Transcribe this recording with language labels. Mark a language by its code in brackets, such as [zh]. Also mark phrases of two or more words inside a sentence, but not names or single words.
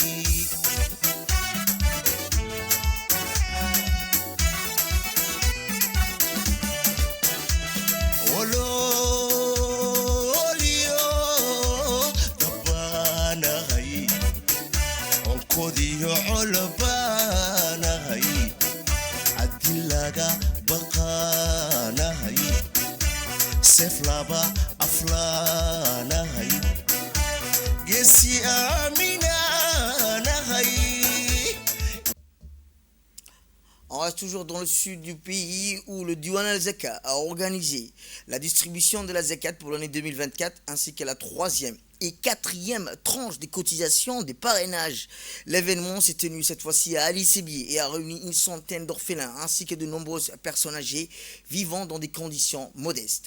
[so] waloolyo dabbaanahay onkodiyo colobaanahay haddii laga baqaanahay seef laba aflaanahay geesi aaminaanahay. [fr] On reste toujours dans le sud du pays où le Diwan al-Zakat a organisé la distribution de la zakat pour l'année 2024 ainsi que la troisième et quatrième tranche des cotisations des parrainages. L'événement s'est tenu cette fois-ci à Ali Sebier et a réuni une centaine d'orphelins ainsi que de nombreuses personnes âgées vivant dans des conditions modestes.